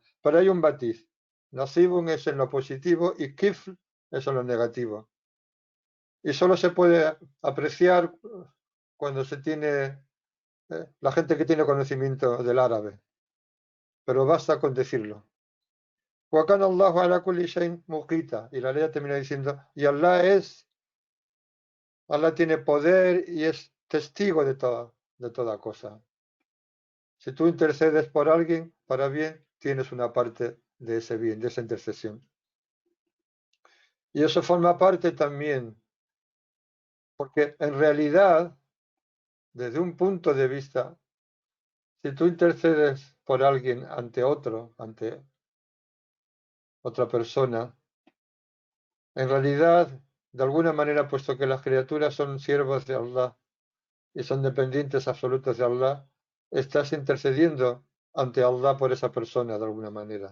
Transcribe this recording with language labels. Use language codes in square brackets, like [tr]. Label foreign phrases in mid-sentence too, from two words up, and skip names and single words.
[es] Pero hay un matiz. Nasibun es en lo positivo y kifl es en lo negativo. Y solo se puede apreciar cuando se tiene la gente que tiene conocimiento del árabe. Pero basta con decirlo. [ar] وَكَانَ اللَّهُ عَلَى كُلِّ شَيْءٍ مُقِيتًا. [es] Y la ley termina diciendo, y Allah tiene poder y es testigo de toda cosa. Si tú intercedes por alguien para bien, tienes una parte de ese bien, de esa intercesión. Y eso forma parte también, porque en realidad, desde un punto de vista, si tú intercedes por alguien ante otra persona, en realidad, de alguna manera, puesto que las criaturas son siervos de Allah y son dependientes absolutos de Allah, estás intercediendo ante Allah por esa persona de alguna manera.